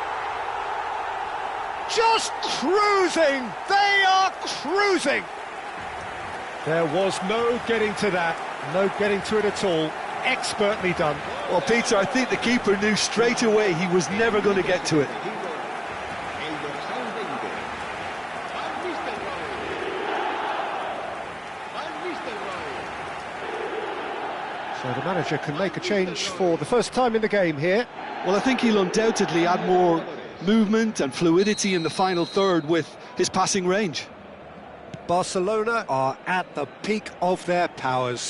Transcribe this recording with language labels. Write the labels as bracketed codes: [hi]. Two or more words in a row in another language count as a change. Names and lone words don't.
[en] Just cruising! They are cruising! There was no getting to that. No getting to it at all. Expertly done. Well, Peter, I think the keeper knew straight away he was never going to get to it. [es] El dorsal 20. Van Nistelrooy. [en] So the manager can make a change for the first time in the game here. Well, I think he'll undoubtedly add more movement and fluidity in the final third with his passing range. Barcelona are at the peak of their powers.